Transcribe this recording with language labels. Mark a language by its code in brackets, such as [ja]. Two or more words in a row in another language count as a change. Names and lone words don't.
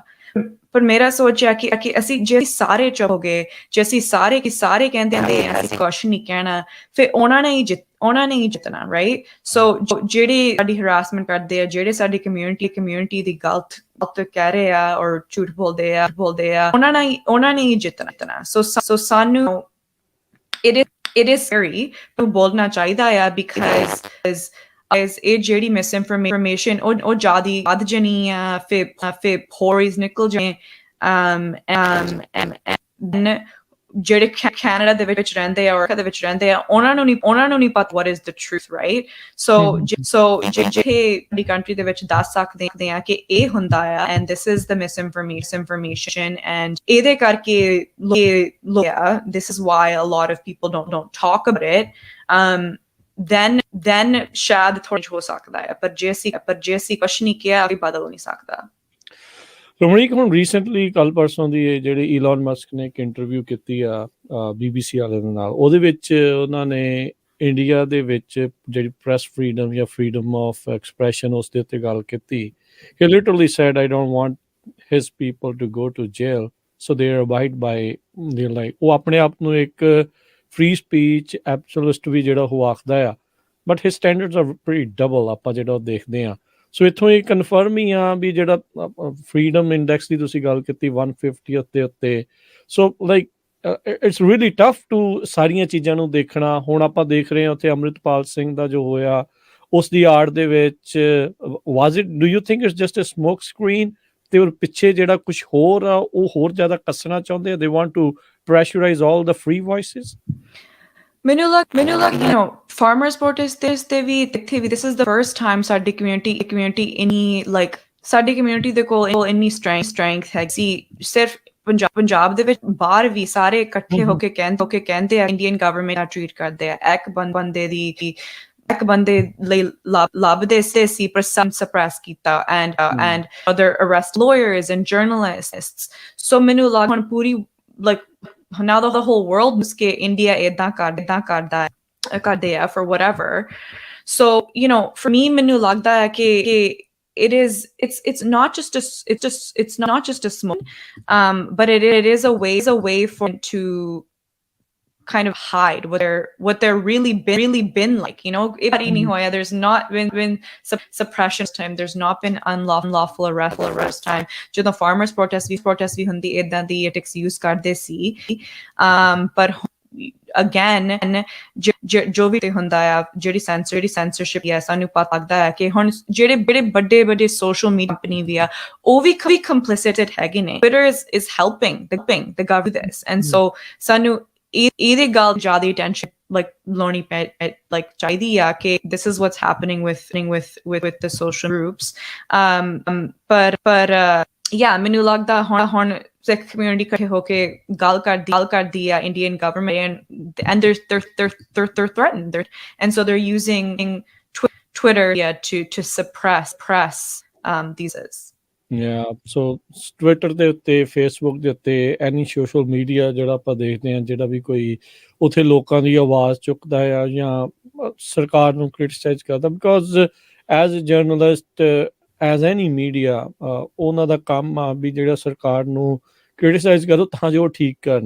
[pa] ਪਰ ਮੇਰਾ ਸੋਚ ਹੈ ਕਿ ਅਸੀਂ ਜੇ ਸਾਰੇ ਚੁੱਪ ਹੋ ਗਏ, ਜੇ ਅਸੀਂ ਸਾਰੇ ਕਹਿੰਦੇ ਆ ਅਸੀਂ ਕੁਛ ਨਹੀਂ ਕਹਿਣਾ, ਫਿਰ ਉਹਨਾਂ ਨੇ ਹੀ ਜਿੱਤਣਾ, ਰਾਈਟ? ਸੋ ਜਿਹੜੇ ਸਾਡੀ ਹਰਾਸਮੈਂਟ ਕਰਦੇ ਆ, ਜਿਹੜੇ ਸਾਡੀ ਕਮਿਊਨਿਟੀ ਦੀ ਗਲਤ ਕਹਿ ਰਹੇ ਆ ਔਰ ਝੂਠ ਬੋਲਦੇ ਆ, ਉਹਨਾਂ ਨੇ ਹੀ ਜਿੱਤਣਾ. ਸੋ ਸਾਨੂੰ [en] it is scary to [pa] ਬੋਲਣਾ ਚਾਹੀਦਾ ਆ, because ਇਹ ਜਿਹੜੀ misinformation ਉਹ ਜ਼ਿਆਦੀ ਵੱਧ ਜਾਣੀ ਆ, ਫਿਰ ਹੋਰੀਜ਼ ਨਿਕਲ ਜਾਏ, ਜਿਹੜੇ ਕੈਨੇਡਾ ਦੇ ਵਿੱਚ ਰਹਿੰਦੇ ਆ, ਅਮਰੀਕਾ ਦੇ ਵਿੱਚ ਰਹਿੰਦੇ ਆ, ਉਹਨਾਂ ਨੂੰ ਨਹੀਂ ਪਤਾ [en] what is the truth, right? [pa] so ਜੇ ਸਾਡੀ ਕੰਟਰੀ ਦੇ ਵਿੱਚ ਦੱਸ ਸਕਦੇ ਆ ਕਿ ਇਹ ਹੁੰਦਾ ਆ, [en] and this is the misinformation, and [pa] ਇਹਦੇ ਕਰਕੇ [en] this is why a lot of people don't talk about it, then [pa] ਸ਼ਾਇਦ ਥੋੜਾ ਹੋ ਸਕਦਾ ਹੈ, ਪਰ ਜੇ ਅਸੀਂ ਕੁਛ ਨਹੀਂ ਕਿਹਾ, ਵੀ ਬਦਲ ਨਹੀਂ ਸਕਦਾ. ਰਮਣੀਕ, ਹੁਣ ਰੀਸੈਂਟਲੀ ਕੱਲ ਪਰਸੋਂ ਦੀ ਜਿਹੜੀ ਈਲਨ ਮਸਕ ਨੇ ਇੱਕ ਇੰਟਰਵਿਊ ਕੀਤੀ ਆ BBC ਵਾਲੇ ਦੇ ਨਾਲ, ਉਹਦੇ ਵਿੱਚ ਉਹਨਾਂ ਨੇ ਇੰਡੀਆ ਦੇ ਵਿੱਚ ਜਿਹੜੀ [en] press freedom [pa] ਜਾਂ [en] freedom of expression, [pa] ਉਸ ਦੇ ਉੱਤੇ ਗੱਲ ਕੀਤੀ. [en] He literally said, I don't want his people to go to jail, so they abide by their life. [pa] ਉਹ ਆਪਣੇ ਆਪ ਨੂੰ ਇੱਕ [en] free speech absolute [pa] ਵੀ ਜਿਹੜਾ ਉਹ ਆਖਦਾ ਆ, [en] but his standards are pretty double, [pa] ਆਪਾਂ ਜਿਹੜਾ ਉਹ ਦੇਖਦੇ ਹਾਂ. ਸੋ ਇੱਥੋਂ ਇਹ ਕਨਫਰਮ ਹੀ ਆ ਵੀ ਜਿਹੜਾ [en] freedom index [pa] ਦੀ ਤੁਸੀਂ ਗੱਲ ਕੀਤੀ 150 ਦੇ ਉੱਤੇ, [en] so like it's really tough to [pa] ਸਾਰੀਆਂ ਚੀਜ਼ਾਂ ਨੂੰ ਦੇਖਣਾ. ਹੁਣ ਆਪਾਂ ਦੇਖ ਰਹੇ ਹਾਂ ਉੱਥੇ ਅੰਮ੍ਰਿਤਪਾਲ ਸਿੰਘ ਦਾ ਜੋ ਹੋਇਆ, ਉਸ ਦੀ ਆੜ ਦੇ ਵਿੱਚ [en] was it, do you think it's just a smoke screen, [pa] ਤੇ ਉਹ ਪਿੱਛੇ ਜਿਹੜਾ ਕੁਛ ਹੋਰ ਆ ਉਹ ਹੋਰ ਜ਼ਿਆਦਾ ਕੱਸਣਾ ਚਾਹੁੰਦੇ ਆ, [en] they want to pressurize all the free voices? [pa] ਮੈਨੂੰ ਲੱਗ [en] farmers protest [pa] ਤੇ ਵੀ [en] this is the first time [pa] ਸਾਡੀ community ਇੰਨੀ like ਸਾਡੀ community ਦੇ ਕੋਲ ਇੰਨੀ strength ਹੈ. ਸਿਰਫ ਪੰਜਾਬ ਦੇ ਵਿੱਚ ਬਾਹਰ ਵੀ ਸਾਰੇ ਇਕੱਠੇ ਹੋ ਕੇ ਕਹਿੰਦੇ ਆ [en] Indian government [pa] ਨਾਲ ਟਰੀਟ ਕਰਦੇ ਆ, ਇੱਕ ਬੰਦੇ ਲਈ ਲੱਭਦੇ ਸੀ ਪਰ suppress ਕੀਤਾ, [en] and other arrest lawyers and journalists. So [pa] ਮੈਨੂੰ ਲੱਗ ਹੁਣ ਪੂਰੀ [en] like now the whole world knows [pa] ਕਿ India ਏਦਾਂ ਕਰਦੇ ਆ [en] for whatever. So for me [pa] ਮੈਨੂੰ ਲੱਗਦਾ ਹੈ ਕਿ [en] it's not just a smoke, but it is a way for them to kind of hide what they're really been like, there's not been suppression time, there's not been unlawful arrest time. [pa] Jo [en] the farmers protest [pa] ਵੀ ਹੁੰਦੀ ਏਦਾ ਦੀ [en] tactics use [pa] ਕਰਦੇ ਸੀ, [en] but again [pa] ਜੋ ਵੀ ਹੁੰਦਾ ਹੈ ਜਿਹੜੀ censorship ਯਾ ਸਾਨੂੰ ਪਤਾ ਲੱਗਦਾ ਹੈ ਕਿ ਹੁਣ ਜਿਹੜੇ ਬੜੇ [en] social media company [pa] vi a oh vi complicit ਹੈਗੇ ਨੇ. [en] Twitter is helping the government this, and so [pa] ਸਾਨੂੰ ਇਹਦੇ ਗੱਲ ਜ਼ਿਆਦਾ attention like ਲਾਉਣੀ like ਚਾਹੀਦੀ ਆ ਕਿ [en] this is what's happening with the social groups, [pa] ਪਰ yeah ਮੈਨੂੰ ਲੱਗਦਾ ਹੁਣ ਸਿੱਖ community ਇਕੱਠੇ ਹੋ ਕੇ ਗੱਲ ਕਰਦੀ ਆ [en] Indian government, and they're threatened, and so they're using Twitter to suppress these. Yeah, so [pa] Twitter ਦੇ ਉੱਤੇ, Facebook ਦੇ ਉੱਤੇ, [en] any social media [pa] ਜਿਹੜਾ ਆਪਾਂ ਦੇਖਦੇ ਹਾਂ, ਜਿਹੜਾ ਵੀ ਕੋਈ ਉੱਥੇ ਲੋਕਾਂ ਦੀ ਆਵਾਜ਼ ਚੁੱਕਦਾ ਆ ਜਾਂ ਸਰਕਾਰ ਨੂੰ ਕ੍ਰਿਟਿਸਾਈਜ਼ ਕਰਦਾ, [en] because as a journalist, as any media, [pa] ਉਹਨਾਂ ਦਾ ਕੰਮ ਆ ਵੀ ਜਿਹੜਾ ਸਰਕਾਰ ਨੂੰ ਕ੍ਰਿਟਿਸਾਈਜ਼ ਕਰੋ ਤਾਂ ਜੋ ਉਹ ਠੀਕ ਕਰਨ.